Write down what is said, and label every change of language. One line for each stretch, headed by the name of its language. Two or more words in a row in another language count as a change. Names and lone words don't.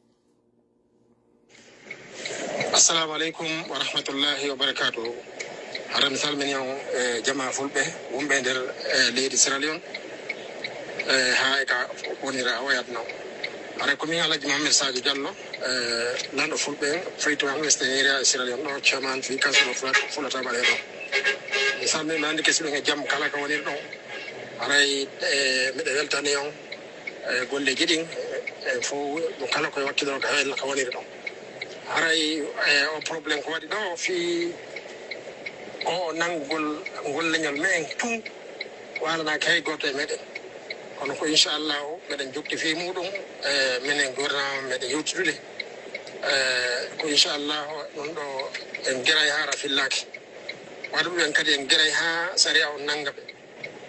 Arabic: السلام عليكم و رحمة الله و بركاته.
Fula: Hara mi salmini on jama fulɓe wonɓe nder leydi Sierra Leone ha e ka wonira wayat no hara komin Alaji Mohamed Sadio Diallo lanɗo fulɓe Freetown Western Area Sierra Leone ɗo chairman fi council of Fulata Balé ɗo mi salmini mi andi kesi ɓen e jaam kala ka woniri ɗo haray miɗe weltani on golleji ɗin fo mo kala koye wakkiloro ka hella ka woniri ɗo haray o probléme ko waɗi ɗo fi o nanngol ngol leñol men tun walanaki hay goto e meɗen kono ko inchallahu meɗen jokki fi muɗum minen gouvernement meɗen yewtidude ko inchallahu ɗum ɗo en gueray ha rafillaki waɗa ɗum en kadi en gueray ha saria o nanga ɓe